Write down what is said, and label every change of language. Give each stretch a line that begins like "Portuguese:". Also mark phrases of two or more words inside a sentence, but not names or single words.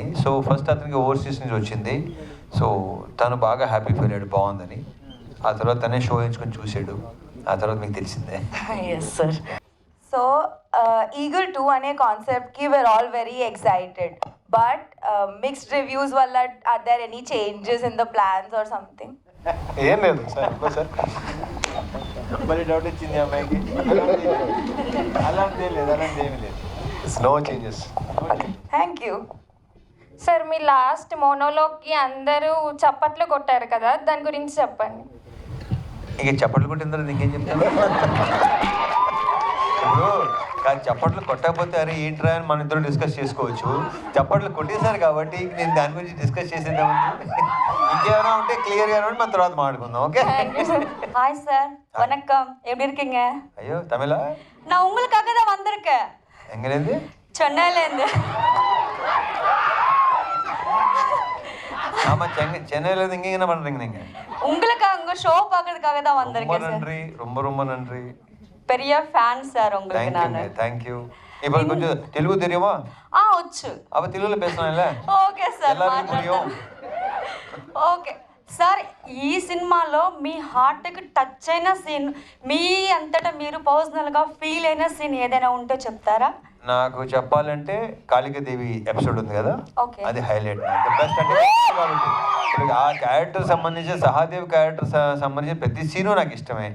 Telugu: సో ఫస్ట్ అతనికి ఓవర్సీస్ నుంచి వచ్చింది. సో తను బాగా
English: happy feel
Telugu: అయ్యాడు, బాగుందని. ఆ తర్వాత తనే షో ఎంచుకొని చూసాడు, ఆ తర్వాత మీకు తెలిసిందే.
English: Yes sir. So Eagle 2
Telugu: అనే కాన్సెప్ట్కి
English: We are all very excited, but mixed reviews వల్ల are there any changes in the plans or something?
Telugu: ఏం లేదు సార్, సార్ మరి డౌట్ వచ్చింది అమ్మాయికి. అలాంటి ఏమీ లేదు.
English: No changes. Thank you.
Telugu: సార్, మీ లాస్ట్ మోనోలోగ్కి అందరూ చప్పట్లు కొట్టారు కదా, దాని గురించి చెప్పండి. ఇక చప్పట్లు కొట్టిన తర్వాత ఇంకేం చెప్తాను? ఇప్పుడు కాదు, చప్పట్లు కొట్టకపోతే అరే ఏంట్రా అని మన ఇద్దరు డిస్కస్ చేసుకోవచ్చు. చప్పట్లు కొట్టేశారు కాబట్టి నేను దాని గురించి డిస్కస్ చేసేద్దామంటే ఇంకేమైనా ఉంటే క్లియర్గా ఉంటే మన తర్వాత మాట్లాడుకుందాం. ఓకే?
Tamil: ஹாய் சார், வணக்கம். எப்படி இருக்கீங்க?
Telugu: అయ్యో తమిళ?
Tamil: நான் உங்களுக்காக தான் வந்திருக்கேன்,
Telugu: ఎంగనేది? చెన్నైలేందు.
Tamil: ஆமா, சென்னையில இருந்து இங்க என்ன பண்றீங்க நீங்க? உங்களுக்காக உங்க ஷோ பார்க்கிறதுக்காக தான் ரொம்ப வந்திருக்கேன் சார். நன்றி, ரொம்ப நன்றி. பெரிய ஃபேன் சார் உங்களுக்கு நானு.
English: Thank you.
Tamil: இப்போ
Telugu: కొంచెం తెలుగు
Tamil: தெரியுமா?
Telugu: వచ్చు.
Tamil: அப்ப తెలుగులో பேசலாம்ல?
English: Okay sir,
Tamil: எல்லாருக்கும் புரியும்.
English: Okay sir.
Telugu: ఈ సినిమాలో మీ హార్ట్కి టచ్ అయిన సీన్, మీ అంతటా మీరు పర్సనల్గా ఫీల్ అయిన సీన్ ఏదైనా ఉంటే చెప్తారా? నాకు చెప్పాలంటే కాళికాదేవి ఎపిసోడ్ ఉంది కదా, ఓకే, అది హైలైట్. బెస్ట్ అంటే కాబట్టి ఇప్పుడు ఆ క్యారెక్టర్ సంబంధించి, సహాదేవ్ క్యారెక్టర్ సంబంధించిన ప్రతి సీను నాకు ఇష్టమే.